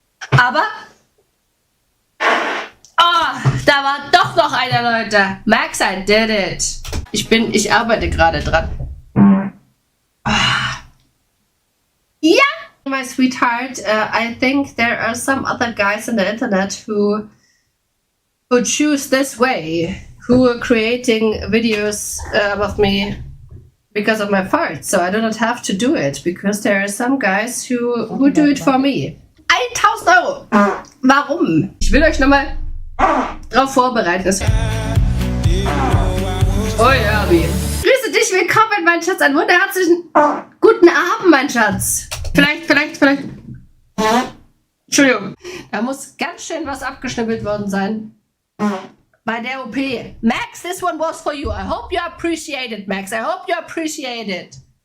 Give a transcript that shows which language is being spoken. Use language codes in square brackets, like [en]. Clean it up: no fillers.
[de] Aber, da war doch noch einer, Leute. [en] Max, I did it. [de] Ich arbeite gerade dran. Ja! [en] My sweetheart, I think there are some other guys on the internet who choose this way, who are creating videos of me because of my farts. So I do not have to do it, because there are some guys who do it for me. [de] 1000 Euro! Warum? Ich will euch nochmal drauf vorbereiten. Oh ja, wie? Grüße dich, willkommen, mein Schatz. Einen wunderherzlichen guten Abend, mein Schatz. Vielleicht. Entschuldigung. Da muss ganz schön was abgeschnippelt worden sein. Bei der OP. [en] Max, this one was for you. I hope you appreciate it, Max. I hope you appreciate it.